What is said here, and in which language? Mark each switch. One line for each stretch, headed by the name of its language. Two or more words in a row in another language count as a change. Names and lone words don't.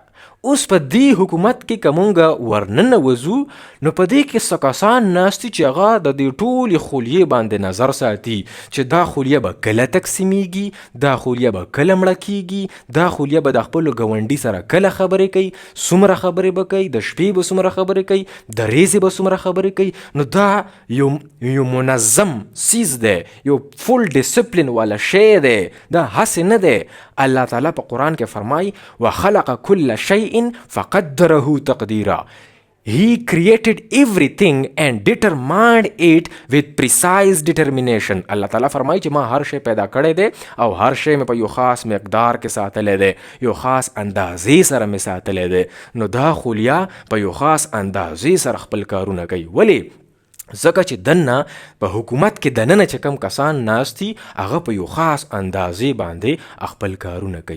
Pashto: اوس په دې حکومت کې که مونږ ورننوځو نو په دې کې څه کسان ناست دي چې هغه د دې ټولې خولیې باندې نظر ساتي چې دا خولیه به کله تقسیمیږي، دا خولیه به کله مړه کیږي، دا خولیه به د خپلو ګاونډي سره کله خبرې کوي، څومره خبرې به کوي، د شپې به څومره خبرې کوي، د ورځې به څومره خبرې کوي. نو دا یو منظم څیز دی، یو
English: full discipline
Pashto: والا شی دی، دا هسې نه دی. الله تعالی په قرآن کې فرمایي
Arabic: وخلق کل شیء فقدره تقدیرا.
English: He created everything and determined it with precise determination.
Pashto: الله تعالی فرمایي چې ما هر شی پیدا کړی دی او هر شی مې په یو خاص مقدار کې ساتلی دی، یو خاص اندازې سره مې ساتلی دی. نو دا خولیا په یو خاص اندازې سره خپل کارونه کوي. ولې؟ ځکه چې دننه په حکومت کې دننه چې کم کسان ناست دي هغه په یو خاص اندازې باندې خپل کارونه کوي.